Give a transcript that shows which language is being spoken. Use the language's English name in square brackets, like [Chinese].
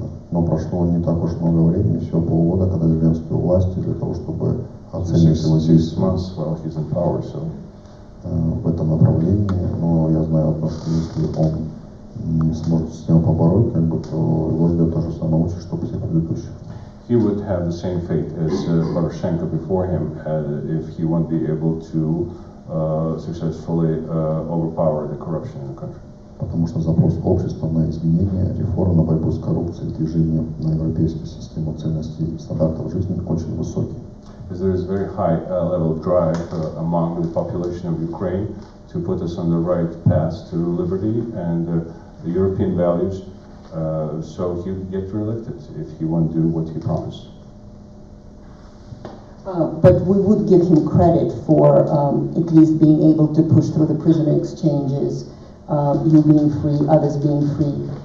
[Russian] Но прошло не так уж много времени, всего полгода, когда Зеленский у власти, для того, чтобы оценить его действия. в этом направлении, но я знаю одно, что если он не сможет систему побороть, как бы, то его ждет та же самая участь, что всех предыдущих. [English] He would have the same fate as Poroshenko before him if he won't be able to successfully overpower the corruption in the country. [Russian] Потому что запрос общества на изменения, реформы, на борьбу с коррупцией, движение на европейскую систему ценностей и стандартов жизни очень высокий. [English] Because there is a very high level of drive among the population of Ukraine to put us on the right path to liberty and the European values, so he would get reelected if he won't do what he promised. But we would give him credit for at least being able to push through the prisoner exchanges, you being free, others being free.